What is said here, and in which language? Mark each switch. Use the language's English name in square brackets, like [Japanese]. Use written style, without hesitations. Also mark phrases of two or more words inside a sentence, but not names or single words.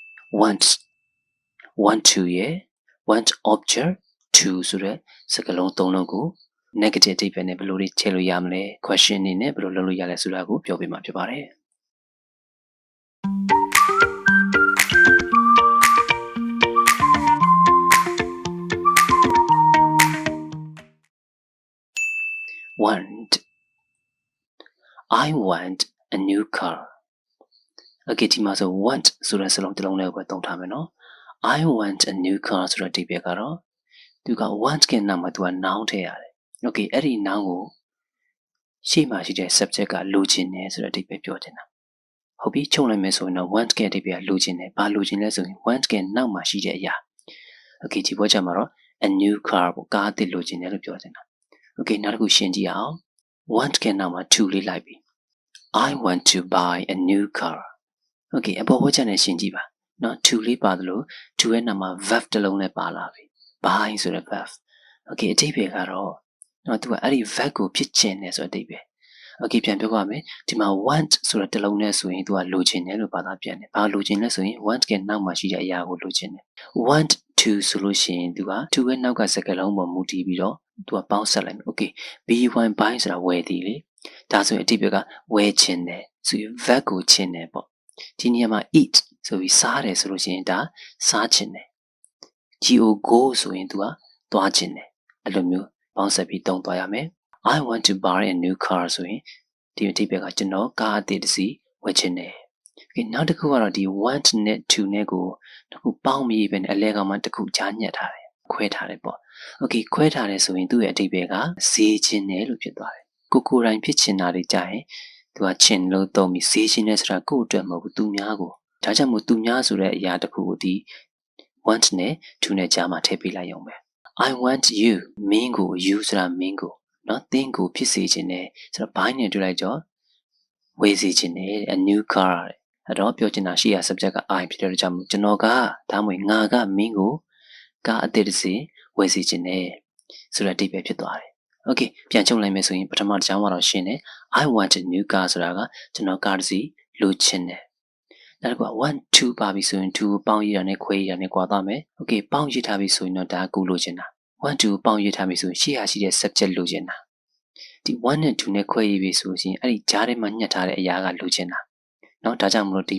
[English] want to [Burmese] ရဲ့ [English] want object to [Burmese] ဆိုတဲ့စကားလုံးသုံးလုံးကို negative အဓိပ္ပာယ်နဲ့ဘယ်လိုတွေထည့်လို့ရမလဲ question အနေနဲ့ဘယ်လိုလုပ်လို့ရလဲဆိုတာကိုပြောပြမှာဖြစ်ပါတယ် want [English] I want a new car okay [Burmese] ဒီမှာဆို want ဆိုတဲ့စကားလုံးတစ်လုံးလေးကိုပဲသုံးထားမယ်နော် [English] I want a new car [Burmese] ဆိုတဲ့အဓိပ္ပာယ်ကတော့သူက want ကနောက်မှာသူက noun ထည့်ရတယ် okay အဲ့ဒီ noun ကိုရှေ့မှာရှိတဲ့ subject ကလိုချင်တယ်ဆိုတဲ့အဓိပ္ပာယ်ပြောချင်တာဟုတ်ပြီချုပ်လိုက်မယ်ဆိုရင်တော့ want ကအဓိပ္ပာယ်ကလိုချင်တယ်ဘာလိုချင်လဲဆိုရင် want ကနောက်မှာရှိတဲ့အရာ okay ဒီဘက်ကျမှာတော့ [English] a new car [Burmese] ကိုကားအသစ်လို ချင်တယ်လို့ပြောချင်တာ okay နောက်တစ်ခုရှင်းကြည့်အောင် want ကနောက်မှာ to လေးလိုက်ပြီ [English] I want to buy a new car okay [Burmese] အပေါ်ဘက်ကျနဲ့ရှင်းကြည့်ပါနော် to လေးပါတယ်လို့ to ရဲ့နောက်မှာ verb တစ်လုံးနဲ့ပါလာပြီ buy ဆိုတဲ့ verb okay အဓိပ္ပာယ်ကတော့နော်သူကအဲ့ဒီ verb ကိုဖြစ်ချင်တယ်ဆိုတဲ့အဓိပ္ပာယ် okay ပြန်ပြော ပါမယ်ဒီမှာ want ဆိုတဲ့တစ်လုံးနဲ့ဆိုရင်သူကလိုချင်တယ်လို့ဘာသာပြန်တယ်ဘာလိုချင်လဲဆိုရင် want ကနောက်မှာရှိတဲ့အရာကိုလိုချင်တယ် [English] want to [Burmese] ဆိုလို့ရှိရင်သူက to ရဲ့နောက်ကစကားလုံးပေါ်မူတည်ပြီးတော့သူကပေါင်းဆက်လိုက်မယ် okay b1 buy ဆိုတာဝယ်သည်လေဒါဆိုရင်အဓိပ္ပာယ်ကဝယ်ချင်တယ်ဆိုရင် verb ကိုချင်တယ်ပေါ့ဒီနေရာမှာ eat ဆိုပြီးစားတယ်ဆိုလို့ရှိရင်ဒါစားချင်တယ် go ဆိုရင်သူကသွားချင်တယ်အဲ့လိုမျိုးပေါင်းဆက်ပြီးသုံးသွားရမယ် [English] I want to buy a new car [Burmese] ဆိုရင်ဒီအဓိပ္ပာယ်ကကျွန်တော်ကားအသစ်တစ်စီးဝယ်ချင်တယ် okay နောက်တစ်ခုကတော့ဒီ want နဲ့ to နဲ့ကိုတစ်ခုပေါင်းပြီးပဲအလဲကောင်မှတစ်ခုကြားညှက်ထားတယ်ခွဲထားတယ်ပေါ့ okay ခွဲထားတယ်ဆိုရင်သူ့ရဲ့အဓိပ္ပာယ်ကဈေးချင်တယ်လို့ဖြစ်သွားတယ်ကိုယ်တိုင်ဖြစ်ချင်တာတွေကြာရင်သူကချင်လို့သုံးပြီးဈေးချင်တယ်ဆိုတာကိုယ့်အတွက်မဟုတ်ဘူးသူများကိုဒါကြောင့်မို့သူများဆိုတဲ့အရာတစ်ခုကိုဒီ want နဲ့ to နဲ့ကြားမှာထည့်ပေးလိုက်ရုံပဲ [English] I want you [Burmese] မင်းကို you ဆိုတာမင်းကိုနော်သင်ကိုဖြစ်စေချင်တယ်ဆိုတော့ buy နဲ့တွေ့လိုက်တော့ဝယ်စေချင်တယ် [English] a new car [Burmese] အဲ့တော့ပြောချင်တာရှိရ subject က I ဖြစ်တဲ့ကြောင့်ကျွန်တော်ကဒါမှမဟုတ်ငါကမင်းကိုကားအသစ်တစ်စီးဝယ်စေချင်တယ်ဆိုတဲ့အဓိပ္ပာယ်ဖြစ်သွားတယ် okay ပြန်ချုပ်လိုက်မယ်ဆိုရင်ပထမတစ်ကြောင်းကတော့ရှင်းတယ် [English] I want a new car [Burmese] ဆိုတာကကျွန်တော်ကားတစ်စီးလိုချင်တယ်နောက်တစ်ခုက [English] want to [Burmese] ပါပြီဆိုရင် to ပေါင်းရေးတာနဲ့ခွဲရေးတာနဲ့ကွာသွားမယ် okay ပေါင်းရေးထားပြီဆိုရင်တော့ဒါကူလိုချင်တာ [English] want to [Burmese] ပေါင်းရေးထားပြီဆိုရင်ရှေ့ဟာရှိတဲ့ subject လိုချင်တာဒီ want နဲ့ to နဲ့ခွဲရေးပြီဆိုရင်အဲ့ဒီကြားထဲမှာညှက်ထားတဲ့အရာကလိုချင်တာเนาะဒါကြောင့်မလို့ဒီဘ